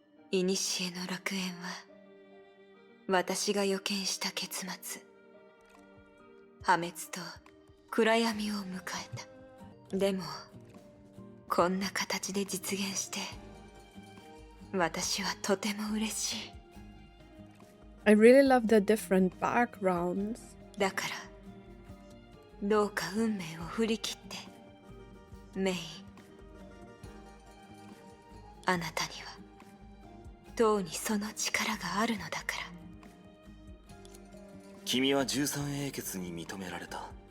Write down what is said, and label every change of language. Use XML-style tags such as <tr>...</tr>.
<ja>古の楽園は私が予見した結末、破滅と暗闇を迎えた。でもこんな形で実現して私はとても嬉しい。</ja> <en>I really love the different backgrounds.</en> <ja>だからどうか運命を振り切ってメイ、あなたにはとうにその力があるのだから。君は13英傑に認められた。</ja>